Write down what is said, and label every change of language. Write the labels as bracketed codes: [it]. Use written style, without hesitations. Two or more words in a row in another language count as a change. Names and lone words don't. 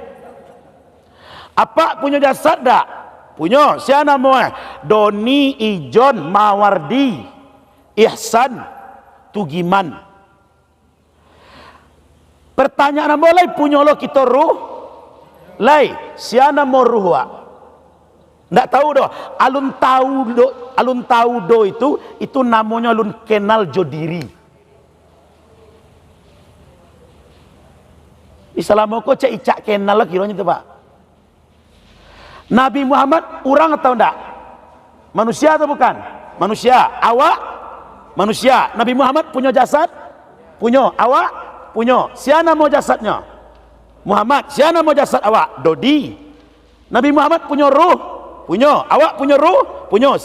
[id] Apa punya jasad tak? Punya. Siapa nama? Doni Ijon Mawardi Ihsan Tugiman. Pertanyaan boleh punya lo kita ruh? [min] Lai, siapa nama ruh wa? Ndak tahu doh. Alun tahu do itu namanya alun kenal jodiri. Selama kau cak icak kenal lah kiranya tu pak. [id] Nabi Muhammad orang atau ndak? Manusia atau bukan? Manusia. Awak? Manusia. Nabi Muhammad punya jasad? Punya. Awak? Punya. Siapa nama jasadnya? Muhammad. Siapa nama jasad awak? Dodi. Nabi Muhammad punya ruh? Punya. Awak punya ruh? Punya.